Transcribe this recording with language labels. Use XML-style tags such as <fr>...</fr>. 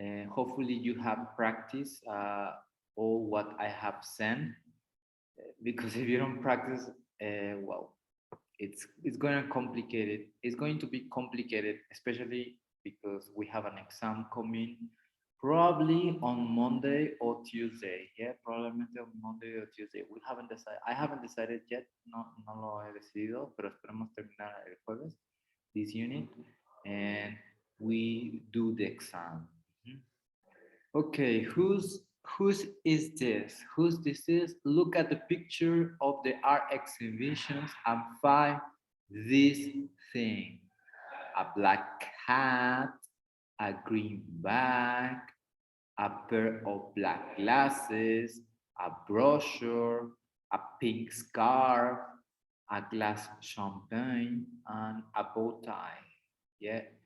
<en>Hopefully you have practiced all what I have sent, because if you don't practice, well, it's going to complicate it. It's going to be complicated, especially because we have an exam coming probably on Monday or Tuesday. Yeah, probably on Monday or Tuesday. We haven't decided. I haven't decided yet.</en> <es>No lo he decidido, pero esperemos terminar el jueves</es> <en>this unit and we do the exam. Okay, whose is this? Whose this is? Look at the picture of the art exhibitions and find this thing. A black hat, a green bag, a pair of black glasses, a brochure, a pink scarf, a glass of champagne, and a bow tie. Yeah.</en>